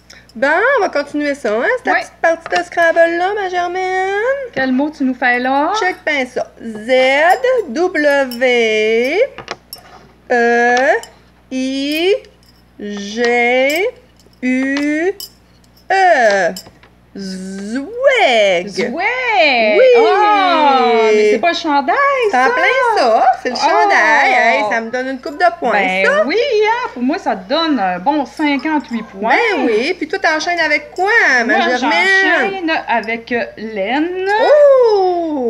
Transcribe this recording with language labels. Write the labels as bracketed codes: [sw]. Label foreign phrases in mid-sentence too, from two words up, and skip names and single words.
[fr] Bon, on va continuer ça, hein? C'est ta Ouais. petite partie de Scrabble-là, ma Germaine? Quel mot tu nous fais là? Check bien ça. Z, W, E, I, G, U, E. Zweg! Zweg! Oui! Ah, mais c'est pas le chandail, C'est ça! en plein ça, c'est le Oh! chandail. Hey, ça me donne une coupe de points, Ben ça. oui, hein, pour moi, ça te donne un bon 58 points. Ben oui, puis toi t'enchaînes avec quoi, ma Moi, Germaine? j'enchaîne avec laine. Oh!